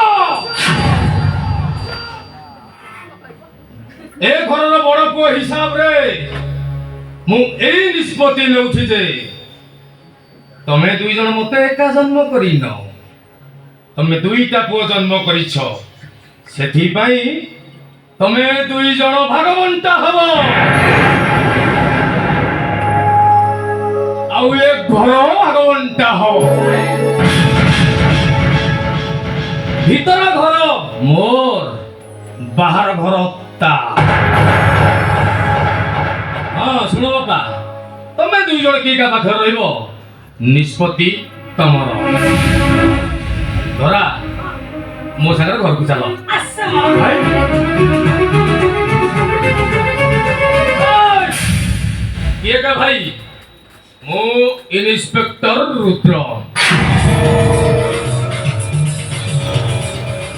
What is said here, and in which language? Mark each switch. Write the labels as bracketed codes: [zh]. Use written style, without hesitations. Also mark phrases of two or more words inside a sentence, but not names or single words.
[or] ଏ ଘରର ବଡ଼ ପୁଅ ହିସାବରେ ମୁଁ ଏଇ ନିଷ୍ପତ୍ତି ନେଉଛି ଯେ ତମେ 2 ଜଣ ମତେ ଏକା ଜନ୍ମ କରିନ, ତମେ 2ଟା ପୁଅ ଜନ୍ମ କରିଛ। ସେଥିପାଇଁ ତମେ 2 ଜଣ ଭାଗବଣ୍ଟା ହବ। ଆଉ ଏ ଘର ଭାଗବଣ୍ଟା ହବ। ଭିତର ଘର ମୋର, ବାହାର ଘର ତା। ହଁ ଶୁଣ ବାପା, ତୁମି 2 ଜଣ କି କା ପାଖେ ରଇବ, ନିଷ୍ପତ୍ତି ତମର। ধরা, ମୋ ସାଙ୍ଗରେ ଘରକୁ ଚାଲ। କିଏ କା ଭାଇ? ମୁଁ ଇନ୍ସପେକ୍ଟର ରୁଦ୍ର।